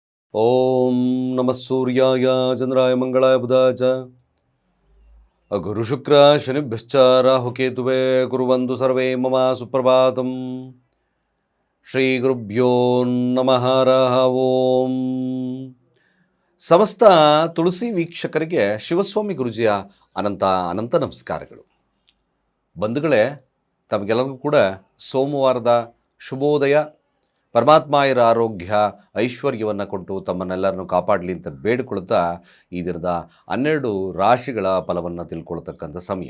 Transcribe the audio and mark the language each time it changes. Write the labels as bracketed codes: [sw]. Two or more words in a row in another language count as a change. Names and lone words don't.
[sa] ಓಂ ನಮಃ ಸೂರ್ಯಾಯ ಚಂದ್ರಾಯ ಮಂಗಳಾಯ ಬುಧಾಯ ಚ ಗುರು ಶುಕ್ರ ಶನಿಭ್ಯಶ್ಚ ರಾಹುಕೇತುವೇ ಕುರ್ವಂತು ಸರ್ವೇ ಮಮ ಸುಪ್ರಭಾತಂ. ಶ್ರೀ ಗುರುಭ್ಯೋ ನಮಃ ಹರಃ ಓಂ. [kn] ಸಮಸ್ತ ತುಳಸಿ ವೀಕ್ಷಕರಿಗೆ ಶಿವಸ್ವಾಮಿ ಗುರುಜಿಯ ಅನಂತ ಅನಂತ ನಮಸ್ಕಾರಗಳು. ಬಂಧುಗಳೇ, ತಮಗೆಲ್ಲರಿಗೂ ಕೂಡ ಸೋಮವಾರದ ಶುಭೋದಯ. ಪರಮಾತ್ಮಾಯರ ಆರೋಗ್ಯ ಐಶ್ವರ್ಯವನ್ನು ಕೊಟ್ಟು ತಮ್ಮನ್ನೆಲ್ಲರನ್ನು ಕಾಪಾಡಲಿ ಅಂತ ಬೇಡಿಕೊಳ್ಳುತ್ತಾ ಈ ದಿನದ 12 ರಾಶಿಗಳ ಫಲವನ್ನು ತಿಳ್ಕೊಳ್ತಕ್ಕಂಥ ಸಮಯ.